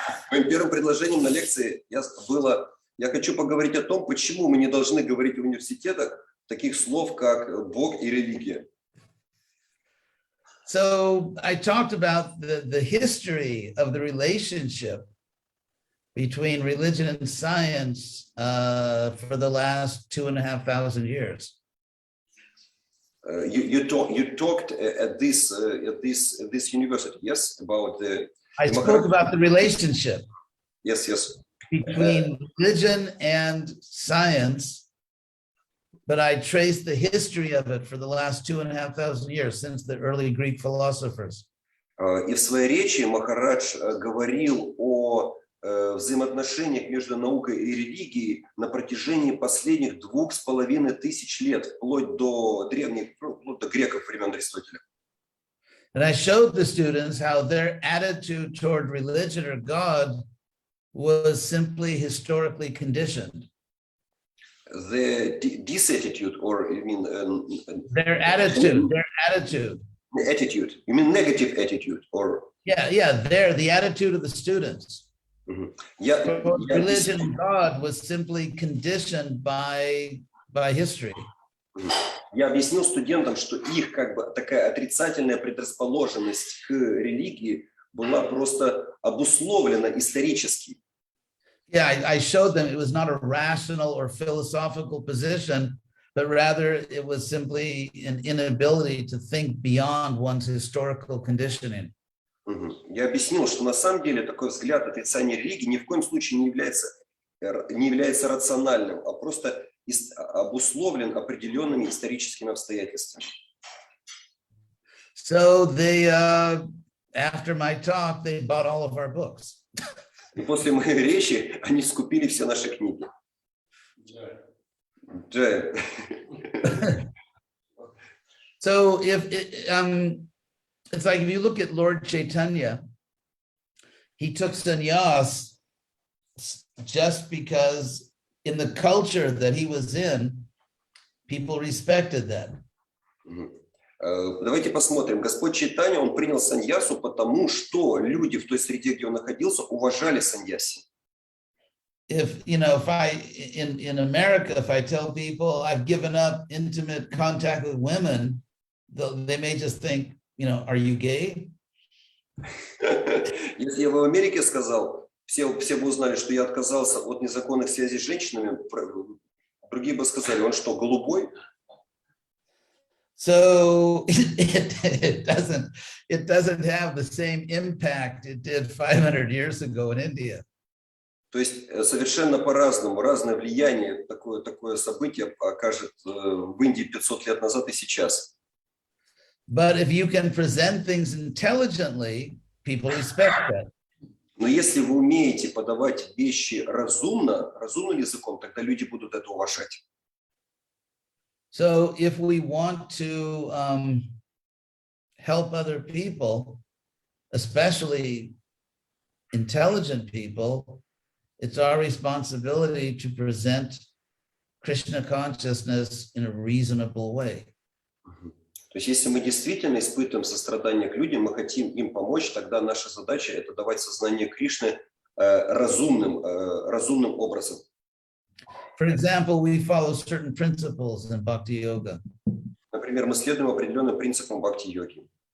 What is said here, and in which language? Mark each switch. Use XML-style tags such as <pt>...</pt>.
<ru>Моим первым предложением на лекции было: я хочу поговорить о том, почему мы не должны говорить в университетах таких слов, как Бог и религия.</ru> <en>So I talked about the history of the relationship between religion and science for the last 2,500 years. You talked at this university, yes, about the. I spoke about the relationship. Yes. Between religion and science, but I traced the history of it for the last 2,500 years since the early Greek philosophers.</en> <ru>И в своей речи Махарадж говорил о взаимоотношениях между наукой и религией на протяжении последних 2500 лет, вплоть до древних, вплоть до греков времен Аристотеля.</ru> <en>And I showed the students how their attitude toward religion or God was simply historically conditioned. The disattitude, or you mean their attitude. The attitude. You mean negative attitude, or the attitude of the students. Mm-hmm. Religion and God was simply conditioned by history.</en> <ru>Я объяснил студентам, что их как бы такая отрицательная предрасположенность к религии была просто обусловлена исторически.</ru> <en>Yeah, I showed them it was not a rational or philosophical position, but rather it was simply an inability to think beyond one's historical conditioning.</en> <ru>Я объяснил, что на самом деле такой взгляд отрицания религии ни в коем случае не является рациональным, а просто обусловлен определенными историческими обстоятельствами.</ru> <en>So they, after my talk, they bought all of our books.</en> <ru>И после моей речи они скупили все наши книги.</ru> <en>So it's like if you look at Lord Chaitanya, he took sannyas just because in the culture that he was in, people respected that.</en> <ru>Давайте посмотрим. Господь Чайтанья, он принял саньясу, потому что люди в той среде, где он находился, уважали саньяси.</ru> <en>If in America, if I tell people I've given up intimate contact with women, they may just think, are you gay?</en> <ru>Если я в Америке сказал, все бы узнали, что я отказался от незаконных связей с женщинами, другие бы сказали, он что, голубой?</ru> <en>So it doesn't have the same impact it did 500 years ago in India.</en> <ru>То есть совершенно по-разному, разное влияние такое событие окажет в Индии 500 лет назад и сейчас.</ru> <en>But if you can present things intelligently, people respect that.</en> <ru>Но если вы умеете подавать вещи разумным языком, тогда люди будут это уважать.</ru> <en>So if we want to help other people, especially intelligent people, it's our responsibility to present Krishna consciousness in a reasonable way.</en> <ru>То есть если мы действительно испытываем сострадание к людям, мы хотим им помочь, тогда наша задача – это давать сознание Кришны разумным образом.</ru> <en>For example, we follow certain principles in Bhakti Yoga.</en> <ru>Например, мы следуем определенным принципам бхакти-йоги.</ru>